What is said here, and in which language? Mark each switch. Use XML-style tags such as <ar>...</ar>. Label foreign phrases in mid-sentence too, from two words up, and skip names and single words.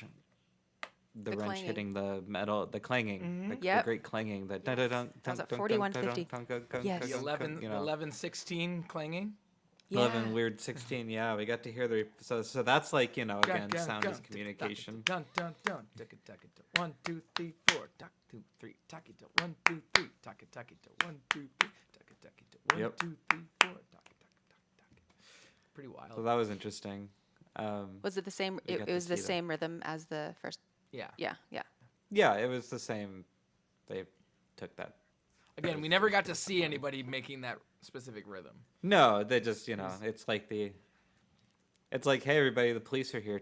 <en>The wrench clanging. hitting the metal, the clanging, the Yep. great clanging. The That was at 4150. Yes. The 11:16 clanging. Yeah. 11 weird 16. Yeah, we got to hear so that's like again sound is communication. Dun dun dun. Taka taka ta. 1 2 3 4. Taka 2 3. Taka ta. 1 2 3. Taka taka ta. 1 2 3. Taka taka ta. 1 Yep. 2 3 4. Taka taka taka. Pretty wild. So that was interesting. Was it the same? we It got to was the see that. same rhythm as the first. Yeah. Yeah. Yeah. Yeah, it was the same. They took that. Again, we never got to see anybody making that specific rhythm. No, they just it's like it's like, hey everybody, the police are here.</en>